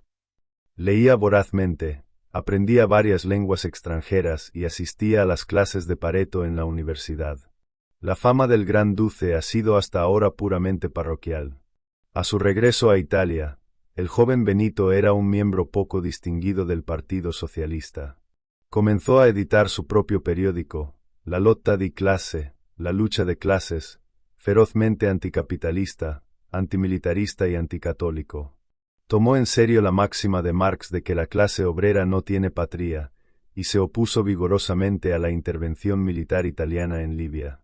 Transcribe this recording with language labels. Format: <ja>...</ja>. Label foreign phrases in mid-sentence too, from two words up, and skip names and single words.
<es>Leía vorazmente, aprendía varias lenguas extranjeras y asistía a las clases de Pareto en la universidad. La fama del Gran Duce ha sido hasta ahora puramente parroquial. A su regreso a Italia, el joven Benito era un miembro poco distinguido del Partido Socialista. Comenzó a editar su propio periódico, La lotta di classe, la lucha de clases, ferozmente anticapitalista, antimilitarista y anticatólico. Tomó en serio la máxima de Marx de que la clase obrera no tiene patria, y se opuso vigorosamente a la intervención militar italiana en Libia.</es>